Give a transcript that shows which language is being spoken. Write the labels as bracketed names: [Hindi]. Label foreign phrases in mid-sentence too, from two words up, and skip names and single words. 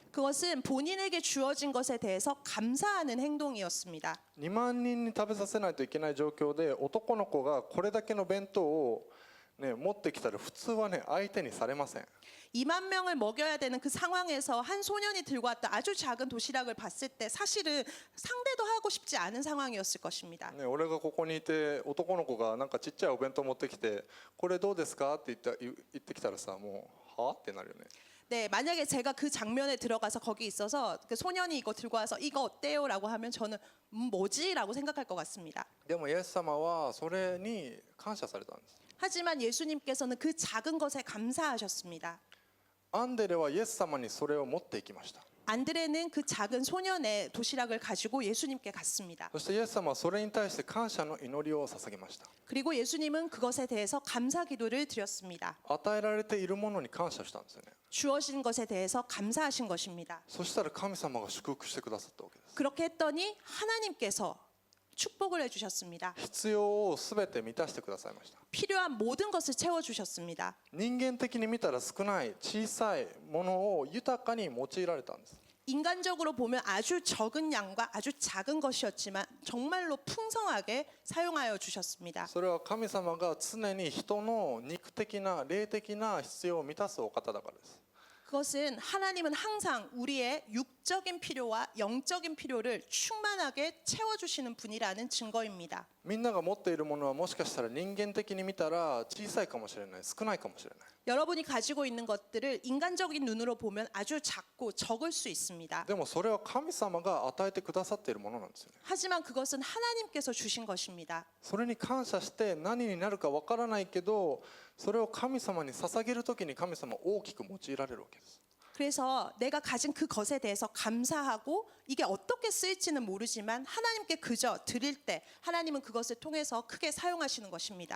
[Korean] 그것은 본인에게 주어진 것에 대해서 감사하는 행동이었습니다. [Japanese] 2 万人に食べさせないといけない状況で男の子がこれだけの弁当を、ね、持ってきたら普通はね相手にされません。 [Korean] 2만 명을 먹여야 되는 그 상황에서 한 소년이 들고 왔던 아주 작은 도시락을 봤을 때 사실은 상대도 하고 싶지 않은 상황이었을 것입니다. [Japanese] ね、俺がここにいて男の子がなんかちっちゃいお弁当持ってきてこれどうですかって言ってきたらさもうはってなるよね。 [Korean] 네, 만약에 제가 그 장면에 들어가서 거기 있어서 그 소년이 이거 들고 와서 이거 어때요라고 하면 저는 뭐지라고 생각할 것 같습니다. [Japanese] でもイエス様はそれに感謝されたんです。 [Korean] 하지만 예수님께서는 그 작은 것에 감사하셨습니다. [Japanese] アンデレはイエス様にそれを持っていきました。 [Korean] 안드레는 그 작은 소년의 도시락을 가지고 예수님께 갔습니다. [Japanese] そしてイエス様はそれに対して感謝の祈りを捧げました。 [Korean] 그리고 예수님은 그것에 대해서 감사 기도를 드렸습니다. [Japanese] 与えられているものに感謝したんですよね。 [Korean] 주어진 것에 대해서 감사하신 것입니다. [Japanese] そしたら神様が祝福してくださったわけです。 [Korean] 그렇게 했더니 하나님께서 축복을 해주셨습니다. [Japanese] 必要をすべて満たしてくださいました。 [Korean] 필요한 모든 것을 채워주셨습니다. [Japanese] 人間的に見たら少ない小さいものを豊かに用いられたんです。 [Korean] 인간적으로 보면 아주 적은 양과 아주 작은 것이었지만 정말로 풍성하게 사용하여 주셨습니다. [Japanese] それは神様が常に人の肉的な霊的な必要を満たすお方だからです。 [Korean] 그것은 하나님은 항상 우리의 육적인 필요와 영적인 필요를 충만하게 채워주시는 분이라는 증거입니다. [Japanese] みんなが持っているものはもしかしたら人間的に見たら小さいかもしれない、少ないかもしれない。 [Korean] 여러분이 가지고 있는 것들을 인간적인 눈으로 보면 아주 작고 적을 수 있습니다. [Japanese] でもそれは神様が与えてくださっているものなんですよね。 [Korean] 하지만 그것은 하나님께서 주신 것입니다. [Japanese] それに感謝して何になるかわからないけど、それを神様に捧げるときに神様は大きく用いられるわけです。 [Korean] 그래서 내가 가진 그 것에 대해서 감사하고 이게 어떻게 쓰일지는 모르지만 하나님께 그저 드릴 때 하나님은 그것을 통해서 크게 사용하시는 것입니다.